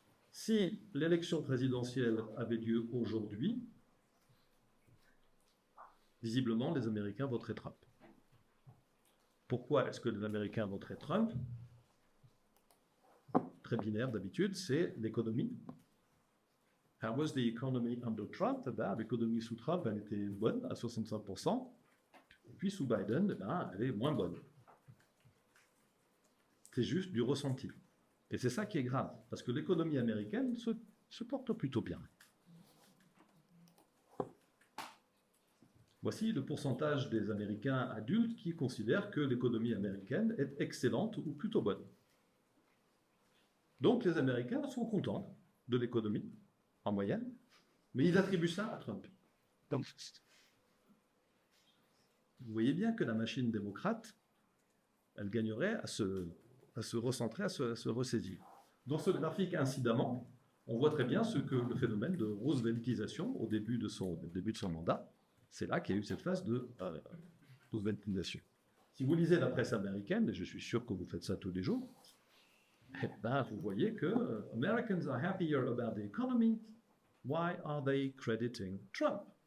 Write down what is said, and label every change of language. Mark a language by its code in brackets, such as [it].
[fr] Si l'élection présidentielle avait lieu aujourd'hui, visiblement les Américains voteraient Trump. Pourquoi est-ce que les Américains voteraient Trump? Très binaire d'habitude, c'est l'économie. [en] How was the economy under Trump? [fr] L'économie sous Trump, elle était bonne à 65%. Et puis sous Biden, elle est moins bonne. C'est juste du ressenti. Et c'est ça qui est grave, parce que l'économie américaine se porte plutôt bien. Voici le pourcentage des Américains adultes qui considèrent que l'économie américaine est excellente ou plutôt bonne. Donc les Américains sont contents de l'économie, en moyenne, mais ils attribuent ça à Trump. Donc, vous voyez bien que la machine démocrate, elle gagnerait à se recentrer, à se ressaisir. Dans ce graphique, incidemment, on voit très bien le phénomène de Rooseveltisation au début de son mandat. C'est là qu'il y a eu cette phase de Rooseveltisation. Si vous lisez la presse américaine, et je suis sûr que vous faites ça tous les jours, vous voyez que [en] Americans are happier about the economy. Why are they crediting Trump?